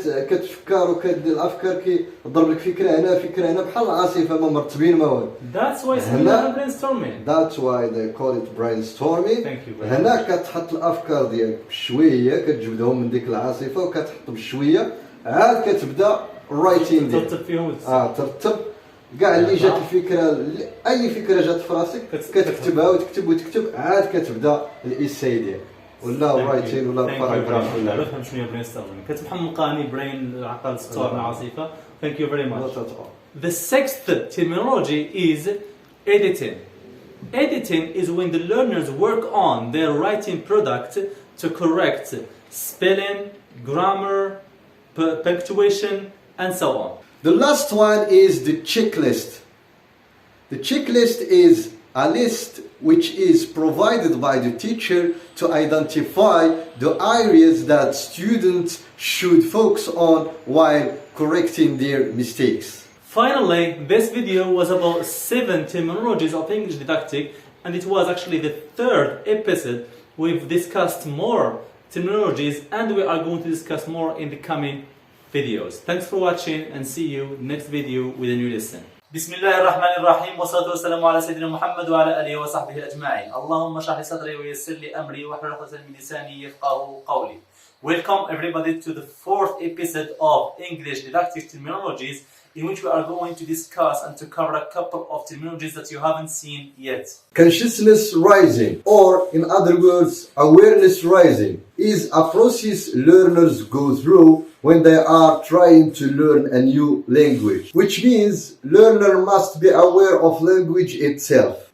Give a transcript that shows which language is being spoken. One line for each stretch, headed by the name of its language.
Arabic: كتفكر وكدير الافكار كيضرب لك فكره هنا بحال العاصفه ما مرتبين ما والو.
English: That's why it's brainstorming. That's why they call it brainstorming.
Arabic: هنا كتحط الافكار ديالك بشويه، كتجبدهم من ديك العاصفه وكتحط بشويه، عاد كتبدا الرايتين ديالك ترتب فيهم. ترتب كاع اللي جات الفكره، اي فكره جات في راسك كتكتبها وتكتب عاد كتبدا الايساي ديالك ولا الرايتين ولا الباراجراف ولا. نفهم شنو هي brainstorming. كتحمقاني برين العقل ستورم العاصفه.
English: Thank you very much. The sixth terminology is editing. Editing is when the learners work on their writing product to correct spelling, grammar, punctuation, and so on. The last one is the checklist. The checklist is a list which is provided by the teacher to identify the areas that students should focus on while correcting their mistakes. Finally, this video was about 7 terminologies of English didactic, and it was actually the third episode. We've discussed more terminologies and we are going to discuss more in the coming videos. Thanks for watching and see you next video with a new lesson.
Arabic: بسم الله الرحمن الرحيم والصلاة والسلام على سيدنا محمد وعلى آله وصحبه أجمعين. اللهم اشرح لي صدري ويسر لي أمري واحلل عقدة من لساني يفقهوا قولي.
English: Welcome everybody to the fourth episode of English Didactic Terminologies, in which we are going to discuss and to cover a couple of terminologies that you haven't seen yet. Consciousness rising, or in other words, awareness rising, is a process learners go through when they are trying to learn a new language, which means learner must be aware of language itself.